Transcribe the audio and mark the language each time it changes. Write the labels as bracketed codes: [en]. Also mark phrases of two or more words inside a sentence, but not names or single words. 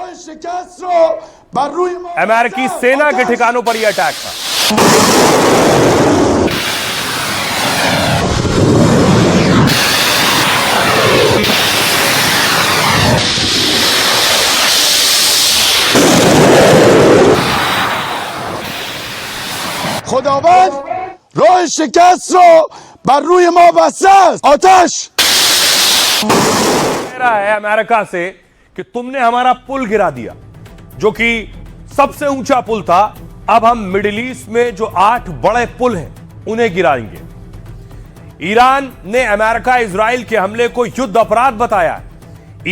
[hi] जॉर्डन, बहरीन, अमेरिकी सेना के ठिकानों पर यह अटैक था। [fa] خداوند راه شکست رو بر روی ما بسته است. آتش [hi] कह रहा है अमेरिका से कि तुमने हमारा पुल गिरा दिया, जो कि सबसे ऊंचा पुल था। अब हम मिडिल ईस्ट में जो 8 बड़े पुल हैं उन्हें गिराएंगे। ईरान ने अमेरिका इजराइल के हमले को युद्ध अपराध बताया है।